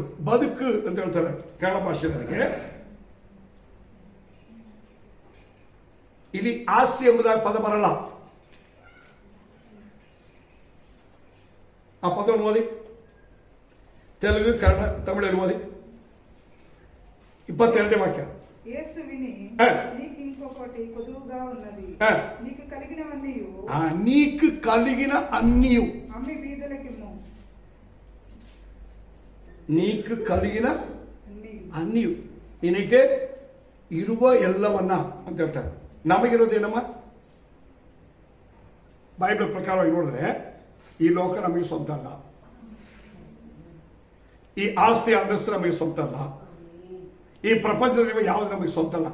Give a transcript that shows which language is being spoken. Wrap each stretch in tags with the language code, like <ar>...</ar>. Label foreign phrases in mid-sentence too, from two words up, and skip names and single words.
<kn>ಬದುಕು ಅಂತ ಹೇಳ್ತಾರೆ ಕನ್ನಡ ಭಾಷೆಯವರಿಗೆ. ಇಲ್ಲಿ ಆಸ್ತಿ ಎಂಬುದಾಗಿ ಪದ ಬರಲ್ಲ. ಆ ಪದವನ್ನು ಓದಿ, ತೆಲುಗು, ಕನ್ನಡ, ತಮಿಳಲ್ಲಿ ಓದಿ.</kn> <te>22ನೇ వాక్య. యేసు విని నీకు ఇంకొకటి కొదువుగా ఉన్నది, నీకు కలిగినవన్నీయు నీకు కలిగిన అన్నీయు అమ్మి బీదలకిమ్ము. నీకు కలిగిన అన్నీయు,</te> <kn>ನಿನಗೆ ಇರುವ ಎಲ್ಲವನ್ನ ಅಂತ ಹೇಳ್ತಾರೆ. ನಮಗಿರೋದೇನಮ್ಮ? ಬೈಬಲ್ ಪ್ರಕಾರವಾಗಿ ನೋಡಿದ್ರೆ ಈ ಲೋಕ ನಮಗೆ ಸ್ವಂತ ಅಲ್ಲ, ಈ ಆಸ್ತಿ ಅಂತಸ್ತು ನಮಗೆ ಸ್ವಂತ ಅಲ್ಲ, ಈ ಪ್ರಪಂಚದಲ್ಲಿ ಯಾವುದು ನಮಗೆ ಸ್ವಂತ ಅಲ್ಲ.</kn>